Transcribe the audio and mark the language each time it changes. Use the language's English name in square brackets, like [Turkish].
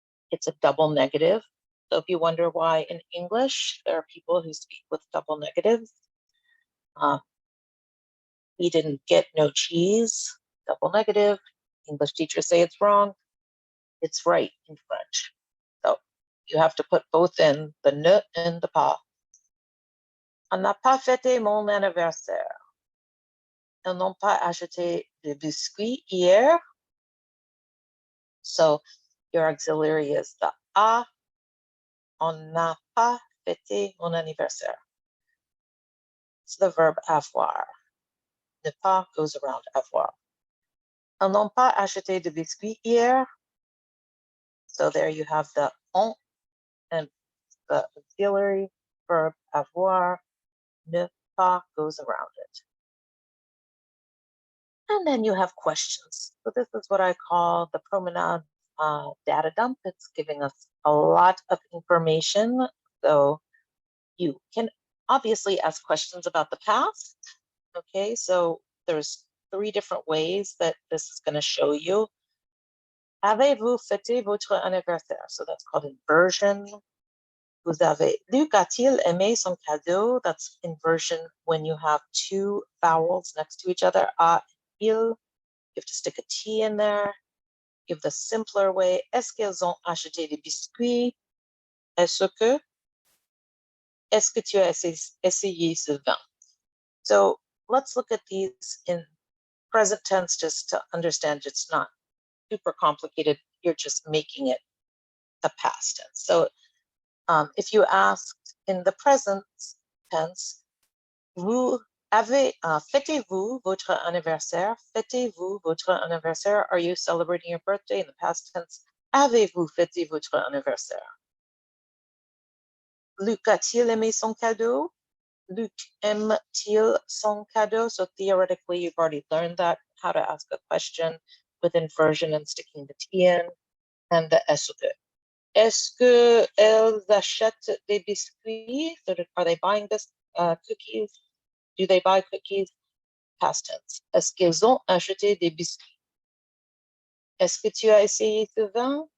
[English] It's a double negative. So if you wonder why in English there are people who speak with double negatives, we didn't get no cheese, double negative. English teachers say it's wrong. It's right in French. So you have to put both in, the ne and the pas. [French] On n'a pas fêté mon anniversaire. Ils n'ont pas acheté de biscuits hier. [English] So your auxiliary is the a. [French] On n'a pas fêté mon anniversaire. [English] It's the verb avoir. Ne pas goes around avoir. [French] Ils n'ont pas acheté de biscuits hier. [English] So there you have the on and the auxiliary verb avoir. Ne pas goes around it. And then you have questions. So this is what I call the promenade data dump. It's giving us a lot of information. So you can obviously ask questions about the past. Okay, so there's three different ways that this is going to show you. [French] Avez-vous fêté votre anniversaire? [English] So that's called inversion. [French] Vous avez, Luc a-t-il aimé son cadeau? [English] That's inversion when you have two vowels next to each other. A, il. You have to stick a T in there. Give the simpler way. [French] Est-ce qu'ils ont acheté des biscuits? Est-ce que tu as essayé ce vin? [English] So let's look at these in present tense just to understand it's not super complicated. You're just making it a past tense. So if you asked in the present tense, [French] vous avez, fêtez-vous votre anniversaire? Fêtez-vous votre anniversaire? [English] Are you celebrating your birthday? In the past tense, [French] avez-vous fêté votre anniversaire? Luc a-t-il aimé son cadeau? Luc aime-t-il son cadeau? [English] So theoretically, you've already learned that, how to ask a question with inversion and sticking the T in, and the est-ce que. [French] Est-ce qu'elles achètent des biscuits? [English] So are they buying this cookies? Do they buy cookies? Past tense. [French] Est-ce qu'ils ont acheté des biscuits? Est-ce que tu as essayé ce vin?